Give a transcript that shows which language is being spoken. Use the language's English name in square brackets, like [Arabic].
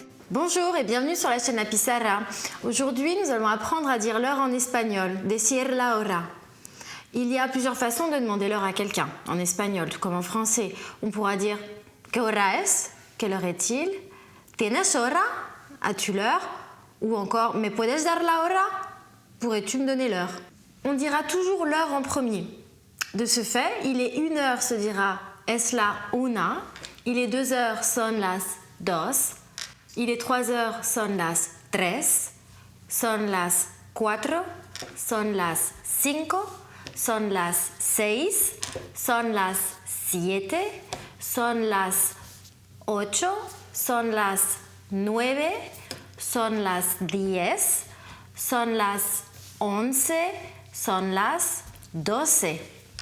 [French] Bonjour et bienvenue sur la chaîne La Pizarra. Aujourd'hui, nous allons apprendre à dire l'heure en espagnol, [Spanish] decir la hora. [French] Il y a plusieurs façons de demander l'heure à quelqu'un, en espagnol, tout comme en français. On pourra dire [Spanish] ¿Qué hora es? [French] Quelle heure est-il? [Spanish] ¿Tienes hora? [French] As-tu l'heure? Ou encore [Spanish] ¿Me puedes dar la hora? [French] Pourrais-tu me donner l'heure? On dira toujours l'heure en premier. De ce fait, il est 1 heure se dira [Spanish] es la una, [French] il est 2 heures [Spanish] son las dos, [French] il est 3 heures [Spanish] son las tres, son las cuatro, son las cinco, son las seis, son las siete, son las ocho, son las nueve, son las 10, son las 11, son las 12.